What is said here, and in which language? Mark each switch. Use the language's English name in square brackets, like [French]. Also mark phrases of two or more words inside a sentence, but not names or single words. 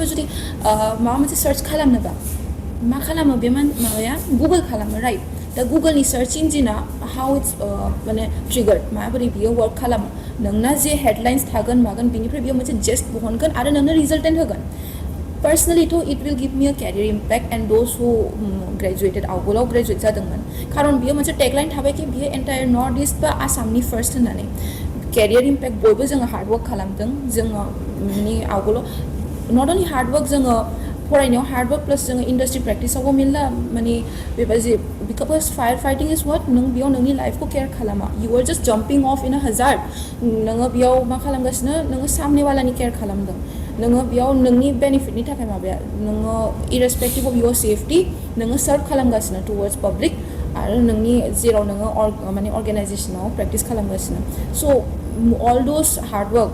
[Bodo] जुदि माबा मोनसे सार्च खालामनोबा मा खालामो बे माबाया गुगल खालामो राइट दा गुगलनि सार्च इन्जिना [English] how it's [Bodo] माने ट्रिगार्ड माबोरै बियो वर्क खालामो नोंना जे हेडलाइन्स थागोन मागोन बिनिफ्राय बियो मोनसे जेस्ट बहनगोन आरो नोंनो रिजल्टेन्ट होगोन [English] Personally, it will give me a career impact and those who graduated [Bodo] आवगोलाव ग्रेजुवेट जादोंमोन खारन बियो मोनसे टेगलाइन थाबाय कि बियो [English] entire North East [Bodo] बा आसामनि फार्स्ट होननानै [English] career impact [Bodo] बयबो जोङो [English] hard work [Bodo] खालामदों जोङो माने आवगोलाव [English] not only hard work [Bodo] जोङो फरायनायाव [English] hard work plus [Bodo] जोङो इन्डास्ट्रि प्रेक्टिसावबो मेरला माने बेबायदि [English] because fire fighting is what [Bodo] नों बेयाव नोंनि लाइफखौ केयार खालामा [English] you are just jumping off in a hazard [Bodo] नोङो बेयाव मा खालामगासिनो नोङो सामनेवालानि केयार खालामदों नोङो बेयाव नोंनि बेनिफिटनि थाखाय माबाया नोङो [English] irrespective of your safety [Bodo] नोङो सार्भ खालामगासिनो [English] towards public [Bodo] आरो नोंनि जेराव नोङो माने अर्गेनाइजेसनाव प्रेक्टिस खालामगासिनो [English] so all those hard work